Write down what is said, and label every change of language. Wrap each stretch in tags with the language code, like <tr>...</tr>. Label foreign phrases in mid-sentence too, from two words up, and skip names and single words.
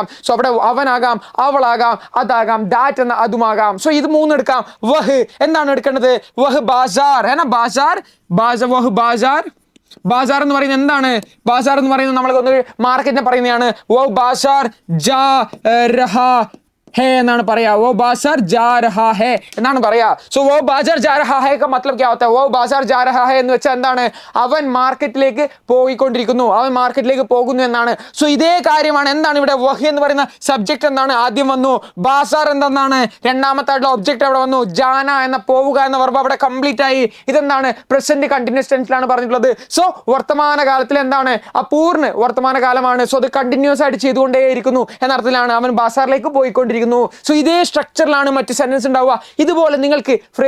<ml>സോ അവിടെ അവനാകാം, അവളാകാം, അതാകാം, ദാറ്റ് എന്ന അതുമാകാം. സോ ഇത് മൂന്ന് എടുക്കാം. വഹ് എന്താണ് എടുക്കേണ്ടത്,</ml> <hi>वह बाज़ार वह बाज़ार</hi> <ml>എന്ന് പറയുന്നത് എന്താണ്, ബാസാർ എന്ന് പറയുന്നത് നമ്മൾ മാർക്കറ്റിനെ പറയുന്നതാണ്.</ml> <hi>वो बाज़ार जा रहा है</hi> <ml>എന്നാണ് പറയാ</ml> <hi>वो बाजार जा रहा है</hi> <ml>എന്നാണ് പറയാ സോ</ml> <hi>वो बाजार जा रहा है का मतलब क्या होता है वो बाजार जा रहा है</hi> <ml>എന്ന് വെച്ചാൽ എന്താണ് അവൻ മാർക്കറ്റിലേക്ക് പോയിക്കൊണ്ടിരിക്കുന്നു അവൻ മാർക്കറ്റിലേക്ക് പോകുന്നു എന്നാണ് സോ ഇതേ കാര്യമാണ് എന്താണ് ഇവിടെ വഹി എന്ന് പറയുന്ന സബ്ജക്റ്റ് എന്താണ് ആദ്യം വന്നു ബാസാർ എന്താണ് രണ്ടാമത്തെ ആയിട്ടുള്ള ഒബ്ജക്റ്റ് അവിടെ വന്നു ജാന എന്ന പോവുക എന്ന വെർബ് അവിടെ കംപ്ലീറ്റ് ആയി ഇതെന്താണ്</ml> <en>present continuous</en> <ml>ടെൻസിലാണ് പറഞ്ഞിട്ടുള്ളത് സോ വർത്തമാന കാലത്തിൽ എന്താണ് അപൂർണ്ണ വർത്തമാന കാലമാണ് സോ അത് കണ്ടിന്യൂസ് ആയിട്ട് ചെയ്തുകൊണ്ടേയിരിക്കുന്നു എന്ന അർത്ഥത്തിലാണ് അവൻ ബാസാറിലേക്ക് പോയിക്കൊണ്ടിരിക്കുന്നു സോ ഇതേ സ്ട്രക്ചറിലാണ് മറ്റ് സെന്റൻസ് ഉണ്ടാവുക ഇതുപോലെ നിങ്ങൾക്ക് ഫ്രെയിം</ml>